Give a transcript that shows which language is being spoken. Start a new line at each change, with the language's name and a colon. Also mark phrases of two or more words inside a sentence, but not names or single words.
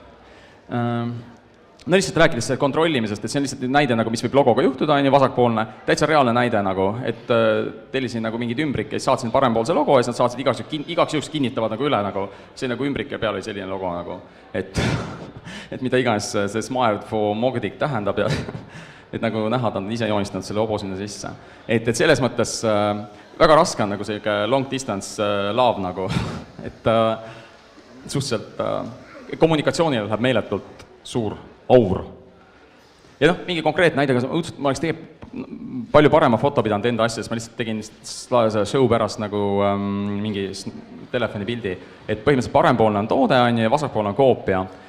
Estonian: No lihtsalt rääkides kontrollimisest, et see on lihtsalt näide, nagu, mis võib logoga juhtuda, on ju vasakpoolne, täitsa reaalne näide, nagu, et tellisin nagu mingid ümbrik ja siis saatsin parempoolse logo ja siis nad saatsid igaks juhuks kinnitavad nagu üle, nagu, see nagu ümbrik ja peal oli selline logo, nagu, et mida iganes see Smiled for Mogadik tähendab ja et nagu näha, ta on ise joonistanud selle hobo sinna sisse. Et selles mõttes väga raske on nagu selline
English: long distance love
Estonian: nagu, et suhteliselt kommunikatsioonile läheb meeletult suur aur. Ja mingi konkreetne näide, ma oleks tegelikult palju parema foto pidanud enda asjades, ma lihtsalt tegin show pärast nagu mingi telefonipildi, et põhimõtteliselt parempoolne on toode ja vasakpoolne on koopia.